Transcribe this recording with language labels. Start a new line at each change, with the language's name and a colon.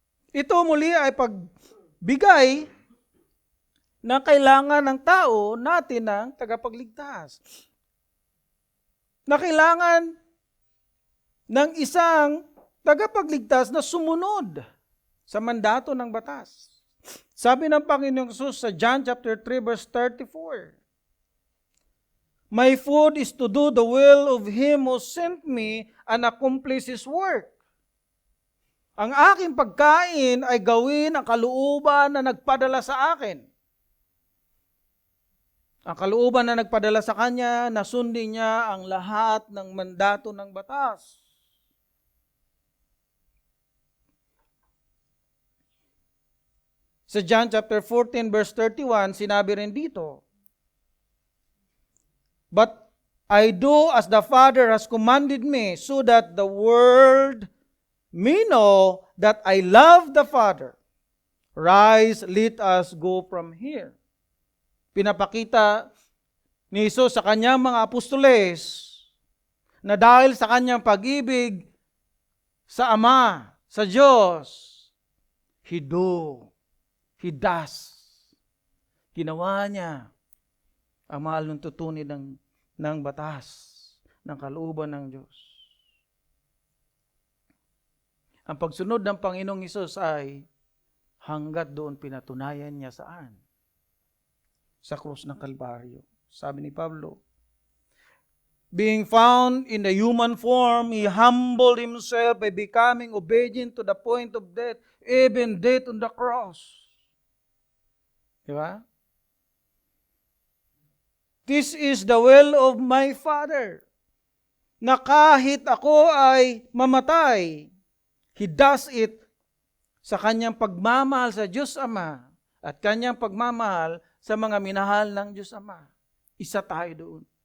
Filipino: Ito muli ay pagbigay na kailangan ng tao natin ng tagapagligtas. Na kailangan ng isang tagapagligtas na sumunod sa mandato ng batas. Sabi ng Panginoong Hesus sa
English: John chapter 3 verse 34, My food is to do the will of Him who sent me and accomplish His work.
Filipino: Ang aking pagkain ay gawin ang kalooban na nagpadala sa akin. Ang kalooban na nagpadala sa Kanya, nasundin niya ang lahat ng mandato ng batas.
English: Sa John chapter 14 verse 31,
Filipino: sinabi rin dito,
English: But I do as the Father has commanded me, so that the world may know that I love the Father. Rise, let us go from here.
Filipino: Pinapakita ni Hesus sa kanyang mga apostoles na dahil sa kanyang pag-ibig sa Ama, sa Diyos,
English: He does.
Filipino: Ginawa niya ang mahal ng tutunin ng batas, ng kalooban ng Diyos. Ang pagsunod ng Panginoong Hesus ay hanggat doon pinatunayan niya saan? Sa krus ng Kalbaryo. Sabi ni Pablo,
English: being found in the human form, He humbled Himself by becoming obedient to the point of death, even death on the cross.
Filipino: Diba?
English: This is the will of my Father,
Filipino: na kahit ako ay mamatay,
English: He does it
Filipino: sa kanyang pagmamahal sa Diyos Ama at kanyang pagmamahal sa mga minahal ng Diyos Ama. Isa tayo doon.